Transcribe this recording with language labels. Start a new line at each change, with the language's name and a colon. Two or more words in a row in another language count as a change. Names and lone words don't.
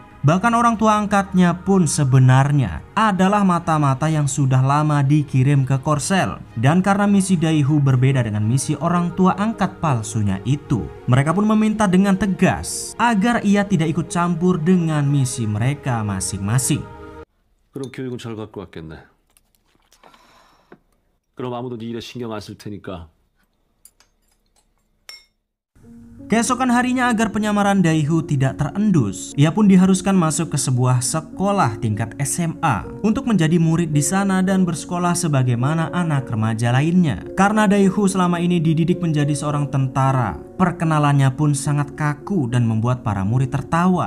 Indonesian: Bahkan orang tua angkatnya pun sebenarnya adalah mata-mata yang sudah lama dikirim ke Korsel. Dan karena misi Dae-hu berbeda dengan misi orang tua angkat palsunya itu, mereka pun meminta dengan tegas agar ia tidak ikut campur dengan misi mereka masing-masing.
Korean: 그럼 교육은 잘 갖고 왔겠네. 그럼 아무도 네 일에 신경 안 쓸 테니까.
Indonesian: Keesokan harinya agar penyamaran Dae-hu tidak terendus, ia pun diharuskan masuk ke sebuah sekolah tingkat SMA untuk menjadi murid di sana dan bersekolah sebagaimana anak remaja lainnya. Karena Dae-hu selama ini dididik menjadi seorang tentara, perkenalannya pun sangat kaku dan membuat para murid tertawa.